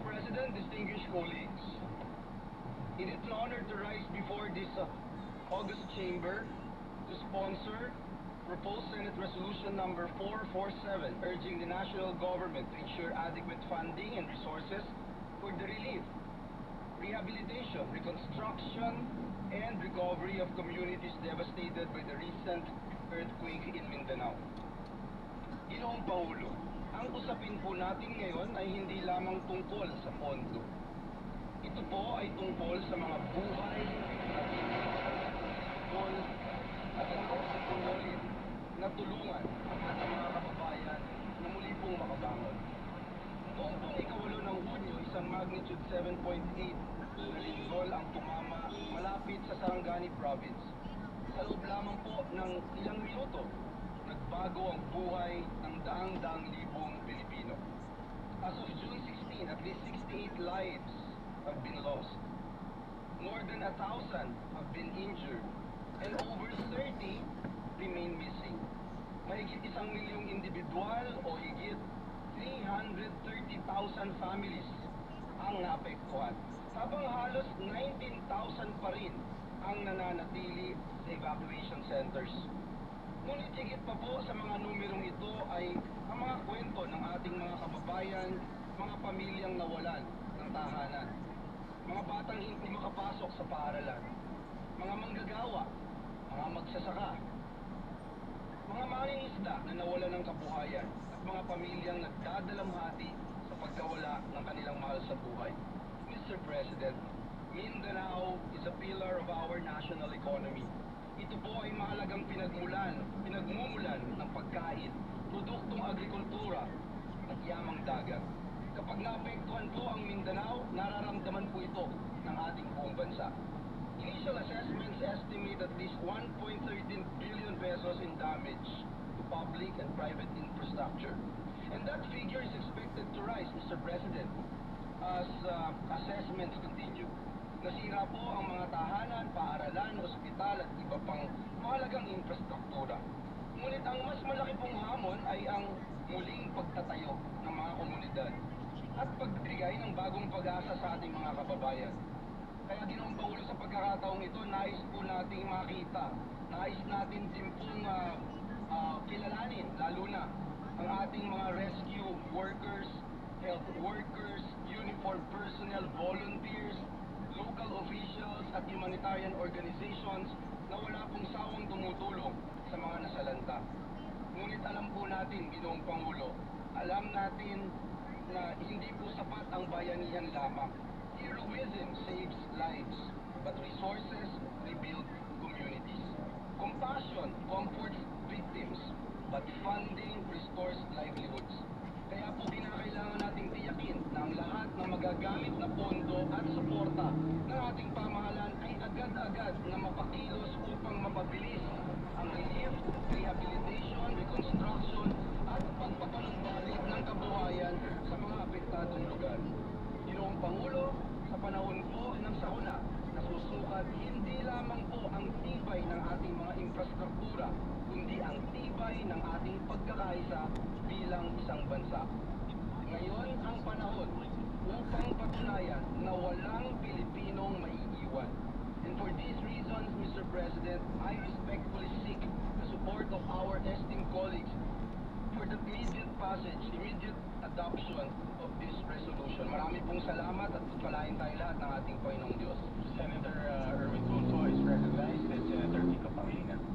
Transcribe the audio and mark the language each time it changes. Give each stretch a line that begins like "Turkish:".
English: President, distinguished colleagues, it is an honor to rise before this August Chamber to sponsor proposed Senate Resolution number 447, urging the national government to ensure adequate funding and resources for the relief, rehabilitation, reconstruction, and recovery of communities devastated by the recent earthquake in Mindanao.
Filipino: Ginoong Pangulo, ang usapin po natin ngayon ay hindi lamang tungkol sa pondo. Ito po ay tungkol sa mga buhay at tungkol at ang pagsipunolin na tulungan ang ating mga kababayan na muli pong makabangon. Noong pong ikawalo ng Hunyo, isang magnitude 7.8 na lindol ang tumama malapit sa Sarangani Province. Sa loob lamang po ng ilang minuto, nagbago ang buhay ng daang-daang libong Pilipino.
English: As of June 16, at least 68 lives have been lost. More than 1,000 have been injured, and over 30 remain missing.
Filipino: Mahigit 1 milyong individual o higit 330,000 families ang naapektuhan. Habang halos 19,000 pa rin ang nananatili sa evacuation centers. Ngunit higit pa po sa mga numerong ito ay ang mga kwento ng ating mga kababayan, mga pamilyang nawalan ng tahanan, mga batang hindi makapasok sa paaralan, mga manggagawa, mga magsasaka, mga mangingisda na nawalan ng kabuhayan, at mga pamilyang nagdadalamhati sa pagkawala ng kanilang mahal sa buhay.
English: Mr. President, Mindanao is a pillar of our national economy.
Filipino: Ito po ay mahalagang pinagmumulan ng pagkain, produktong agrikultura at yamang dagat. Kapag naapektuhan po ang Mindanao, nararamdaman po ito ng ating buong bansa.
English: Initial assessments estimate at least 1.13 billion pesos in damage to public and private infrastructure. And that figure is expected to rise, Mr. President, as assessments continue.
Filipino: Nasira po ang mga tahanan, paaralan, ospital at iba pang mahalagang infrastruktura. Ngunit ang mas malaki pong hamon ay ang muling pagtatayo ng mga komunidad at pagbigay ng bagong pag-asa sa ating mga kababayan. Kaya Ginoong Pangulo, sa pagkakataong ito, nais po nating makita, nais natin din pong kilalanin, lalo na ang ating mga
English: rescue workers, health workers, uniformed personnel, volunteers, local officials at humanitarian organizations
Filipino: na wala pong sawang tumutulong sa mga nasalanta. Ngunit alam po natin, Ginoong Pangulo, alam natin na hindi po sapat ang bayanihan lamang.
English: Heroism saves lives, but resources rebuild communities. Compassion comforts victims, but funding restores livelihoods.
Filipino: Kaya po kinakailangan nating tiyakin na ang lahat ng magagamit na pondo at suporta ng ating pamahalaan ay agad-agad na mapakilos upang mapabilis ang
English: relief, rehabilitation, reconstruction
Filipino: at pagpapanumbalik ng kabuhayan sa mga apektadong lugar. Ginoong Pangulo, sa panahon po ng sakuna, nasusukat hindi lamang po ang tibay ng ating mga infrastruktura, kundi ang tibay ng ating pagkakaisa bilang isang bansa. Ngayon ang panahon upang patunayan na walang Pilipinong maiiwan.
English: And for these reasons, Mr. President, I respectfully seek the support of our esteemed colleagues for the immediate passage, immediate adoption of this resolution.
Filipino: Marami pong salamat at pagpalain tayo lahat ng ating Panginoong Diyos.
English: Senator Erwin Tulfo is recognized, and Senator Kiko Pangilinan.